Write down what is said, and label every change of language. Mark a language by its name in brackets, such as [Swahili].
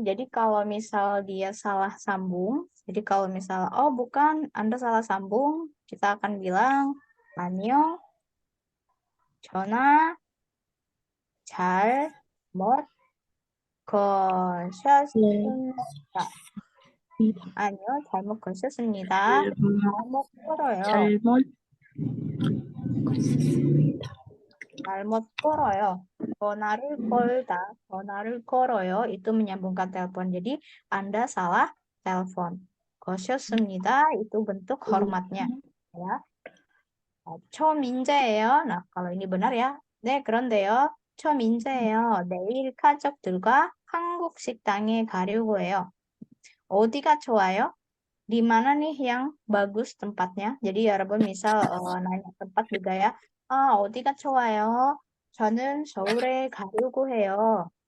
[Indonesian] Jadi kalau misal dia salah sambung, jadi kalau misal oh bukan, Anda salah sambung, kita akan bilang [Korean] 아니요, 전화 잘못 거셨습니다. 아니요, 잘못 거셨습니다. 잘못 걸어요. 잘못 잘못 걸어요. 전화를 걸다, 전화를 걸어요. [Indonesian] Itu menyambungkan telepon. Jadi Anda salah telepon. [Korean] 거셨습니다. [Indonesian] Itu bentuk hormatnya. Ya. [Korean] 저 민재예요. [Indonesian] Nah, kalau ini benar ya. [Korean] 네, 그런데요. 저 민재예요. 내일 가족들과 한국 식당에 가려고 해요. 어디가 좋아요? [Indonesian] Di mana nih yang bagus tempatnya? Jadi 여러분 misal nanya tempat juga ya. [Korean] 어디가 좋아요? 저는 서울에 가려고 해요.